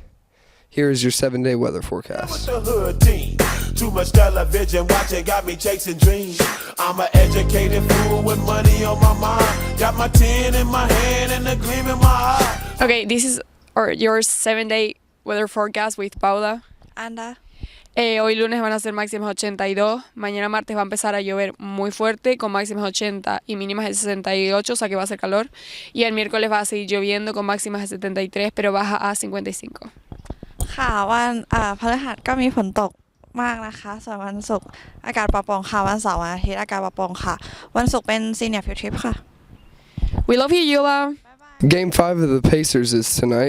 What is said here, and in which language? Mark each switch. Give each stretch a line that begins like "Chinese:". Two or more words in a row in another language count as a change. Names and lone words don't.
English: Here is your 7-day weather forecast. The hood team. Too much television watching got me chasing dreams. I'm an educated fool with money on my mind. Got my 10 in my hand and a gleam in my eye. Okay, this is your 7-day weather forecast with Paula.
Spanish: Anda. Hoy lunes van a ser máximas 82, mañana martes va a empezar a llover muy fuerte con máximas 80 y mínimas de 68, o sea que va a ser calor. Y el miércoles va a seguir lloviendo con máximas de 73, pero baja a 55.
Thai: ค่ะวันพฤหัสก็มีฝนตกมากนะคะส่วนวันศุกร์อากาศปลอดโปร่งค่ะวันเสาร์วันอาทิตย์อากาศปลอดโปร่งค่ะวันศุกร์เป็น
English: Senior Field Trip
Thai: ค่ะ
English: We love you, Yula. Game 5 of the Pacers is tonight.